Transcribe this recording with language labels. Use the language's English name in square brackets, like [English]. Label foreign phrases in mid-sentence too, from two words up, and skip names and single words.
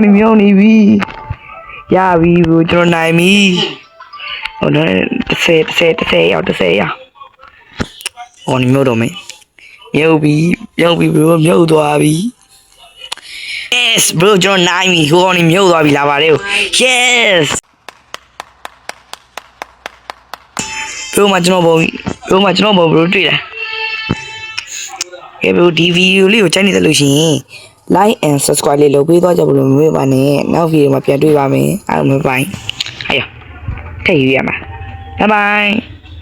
[Burmese] ရပြီ bro ကျွန်တော်နိုင်ပြီဟိုတော့30ရောက်ဟိုနေမြုပ်တော့မယ်မြုပ်ပြီ bro မြုပ်သွားပြီ [English] yes bro [Burmese] ကျွန်တော်နိုင်ပြီဟိုကောင်နေမြုပ်သွားပြီလာပါလေ yes bro မကျွန်တော်ဘုံ bro တွေ့လားကဲ bro ဒီဗီဒီယိုလေးကိုကြိုက်နေတယ်လို့ရှိရင် [English] like and subscribe [Burmese] လေးလုပ်ပေးသွားကြဘလို့မမေ့ပါနဲ့နောက်ဗီဒီယိုမှာပြန်တွေ့ပါမယ်အားလုံးဘိုင်ဟဲ့ထည့်ယူရမှာ [English] bye bye